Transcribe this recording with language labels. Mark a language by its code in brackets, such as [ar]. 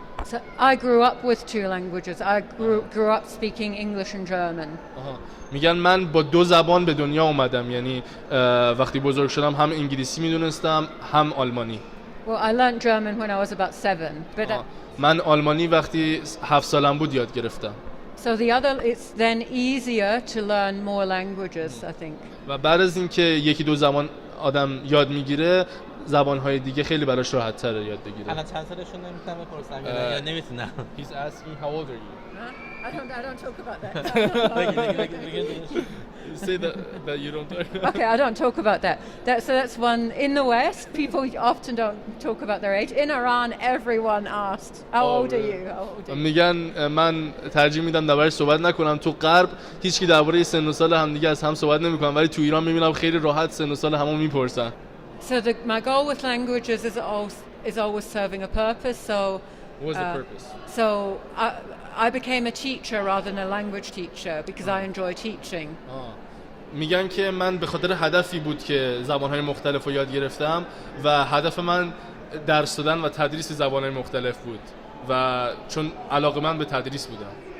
[en] So I grew up with 2 languages. I grew up speaking English and German. [fa] میگن من با 2 زبان به دنیا اومدم، یعنی وقتی بزرگ شدم هم انگلیسی میدونستم هم آلمانی. [en] Well, I learned German when I was about 7. But [fa] من آلمانی وقتی 7 سالم بود یاد گرفتم. [en] So it's then easier to learn more languages, I think. [fa] و بعد از اینکه 1-2 زبان آدم یاد میگیره، زبان‌های دیگه خیلی براش راحت‌تره یاد بگیره. الان چند سالشون نمیتونم بپرسم یا نمیتونم. [en] He's asking how old are you? I don't talk about that. You say that you don't talk. Okay, I don't talk about that. So that's one. In the West, people often don't talk about their age. In Iran, everyone asked, "How old are you? How old are you?" [fa] میگن من ترجیح میدم دربارش صحبت نکنم. تو غرب هیچکی درباره سن و سال همدیگه از هم صحبت نمیکنن، ولی تو ایران میبینم خیلی راحت سن و سال همو میپرسن. [en] So my goal with languages is always serving a purpose. So what was the purpose? So I became a teacher rather than a language teacher because I enjoy teaching. [fa] میگن که من به خاطر هدفی بود که زبانهای مختلف رو یاد گرفتم و هدف من درس دادن و تدریس زبانهای مختلف بود و چون علاقه‌مند به تدریس بودم.